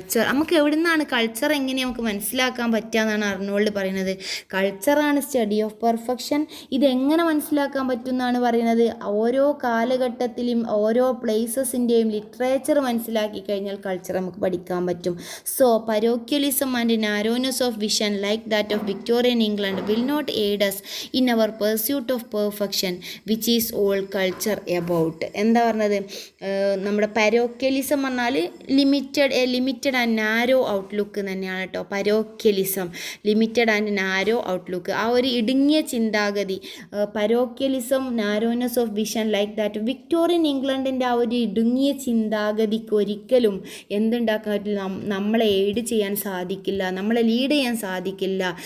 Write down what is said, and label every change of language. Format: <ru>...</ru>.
<ml>നമുക്ക് എവിടെ നിന്നാണ് കൾച്ചർ എങ്ങനെ നമുക്ക് മനസ്സിലാക്കാൻ പറ്റുക എന്നാണ് അർണോൾഡ് പറയുന്നത്. കൾച്ചറാണ് സ്റ്റഡി ഓഫ് പെർഫെക്ഷൻ. ഇതെങ്ങനെ മനസ്സിലാക്കാൻ പറ്റും എന്നാണ് പറയുന്നത്. ഓരോ കാലഘട്ടത്തിലും ഓരോ പ്ലേസസിൻ്റെയും ലിറ്ററേച്ചർ മനസ്സിലാക്കി കഴിഞ്ഞാൽ കൾച്ചർ നമുക്ക് പഠിക്കാൻ പറ്റും.</ml> <en>So parochialism and narrowness of vision like that of Victorian England will not aid us in our pursuit of perfection, which is all culture about.</en> <ml>എന്താ പറഞ്ഞത്? നമ്മുടെ പരോക്യലിസം പറഞ്ഞാൽ</ml> <en>limited and narrow outlook</en> <ml>തന്നെയാണ് കേട്ടോ. പരോക്യലിസം</ml> <en>limited and narrow outlook,</en> <ml>ആ ഒരു ഇടുങ്ങിയ ചിന്താഗതി.</ml> <en>Parochialism, narrowness of vision like that.</en> <ml>Victorian ഇംഗ്ലണ്ടിൻ്റെ ആ ഒരു ഇടുങ്ങിയ ചിന്താഗതിക്ക് ഒരിക്കലും എന്തുണ്ടാക്കാൻ പറ്റില്ല, നമ്മളെ എയ്ഡ് ചെയ്യാൻ സാധിക്കില്ല, നമ്മളെ ലീഡ് ചെയ്യാൻ സാധിക്കില്ല.</ml>